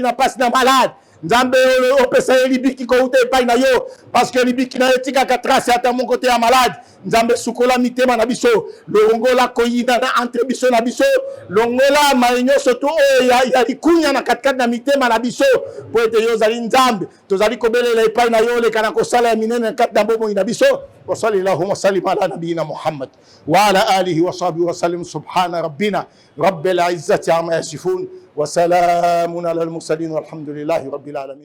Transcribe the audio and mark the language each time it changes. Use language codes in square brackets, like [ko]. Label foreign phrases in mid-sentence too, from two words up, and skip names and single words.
[ln] na mpasi na malade nzambe opesa ye libiki kouta epai na yo [fr] parce que [ln] libiki na yo etikaka trace ata moko te ya malade nzambe sukola mitema na biso longola koyina na entre biso na biso longola mai nyonso to oyo ya likunya na katikati na mitema na biso po ete yo ozali nzambe tozali kobelela epai na yo oleka na kosala ya minene na kati na bomoi na biso [ar] وصلى اللهم وسلم على نبينا محمد وعلى آله وصحبه وسلم سبحان ربنا رب العزة عما يصفون وسلام على المرسلين والحمد لله رب العالمين